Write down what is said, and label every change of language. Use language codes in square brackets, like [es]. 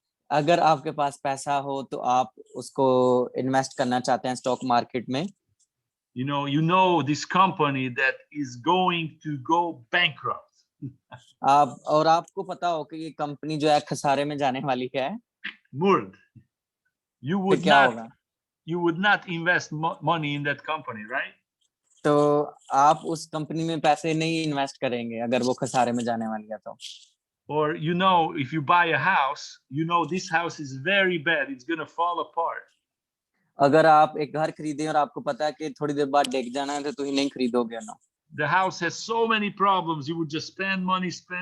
[hi] अगर आपके पास पैसा हो तो आप उसको इन्वेस्ट करना चाहते हैं स्टॉक मार्केट में, [en] you know this company that is going to go bankrupt. [hi] आपको पता हो कि ये कंपनी जो है खसारे में जाने वाली है, Murd. You तो [en] would [hi] क्या [en] not [hi] होगा? [en] you would not invest money in that company, right? [hi] तो आप उस कंपनी में पैसे नहीं इन्वेस्ट करेंगे अगर वो खसारे में जाने वाली है तो। [en] Or if you buy a house, this house is very bad, it's going to fall apart. [hi] अगर आप एक घर खरीदें और आपको पता है कि थोड़ी देर बाद डिग जाना है तो ही नहीं खरीदोगे ना। [en] The house has so many problems, you would just spend money.